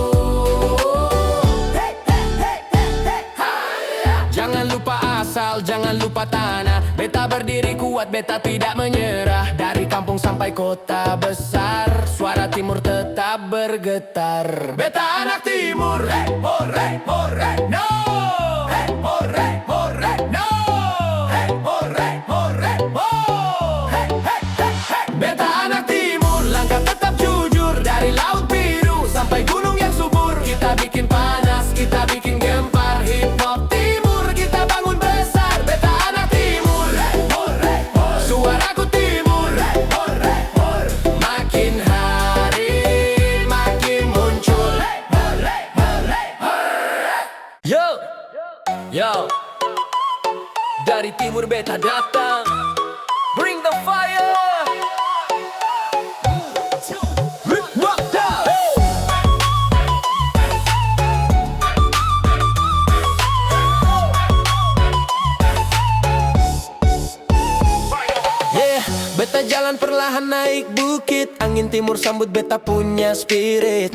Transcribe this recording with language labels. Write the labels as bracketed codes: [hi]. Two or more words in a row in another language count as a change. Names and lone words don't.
[id] Jangan lupa asal, jangan lupa tanah. Beta berdiri kuat, beta tidak menyerah. Dari kampung sampai kota besar, suara timur tetap bergetar. Beta anak timur, hey, hore, hore, no. Hey, hore, hore, no. Hey, hore, hore, ho. Hey, hey, hey, hey. Beta anak timur, langkah tetap jujur. Dari laut biru sampai gunung yang subur, kita bikin panas, kita bikin gempar. Hip hop timur, kita bangun besar. Beta anak timur, hey, hore, hore. Suaraku timur, hey, hore, hore. Makin hari makin muncul. Hey, hore, hore, hore. Yo, yo. Dari timur beta datang, [en] bring the fire. [id] Beta jalan perlahan naik bukit, angin timur sambut beta punya spirit.